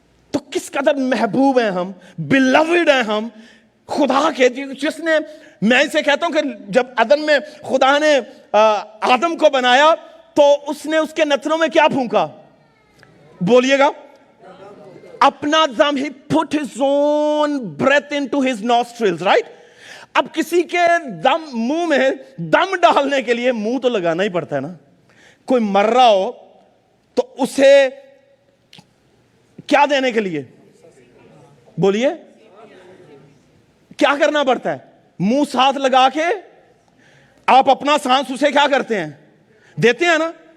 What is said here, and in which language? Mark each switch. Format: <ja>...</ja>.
<ur>تو کس قدر محبوب ہیں ہم، بیلوڈ ہیں ہم خدا کے، جس نے، میں اسے کہتا ہوں کہ جب عدن میں خدا نے آدم کو بنایا تو اس نے اس کے نتنوں میں کیا پھونکا؟ بولیے گا، اپنا دم.</ur> <en>He put his own breath into his nostrils, right?</en> <ur>اب کسی کے دم منہ میں دم ڈالنے کے لیے منہ تو لگانا ہی پڑتا ہے نا. کوئی مر رہا ہو تو اسے کیا دینے کے لیے؟ بولیے، کیا کرنا پڑتا ہے؟ منہ ساتھ لگا کے آپ اپنا سانس اسے کیا کرتے ہیں؟ دیتے ہیں نا.</ur>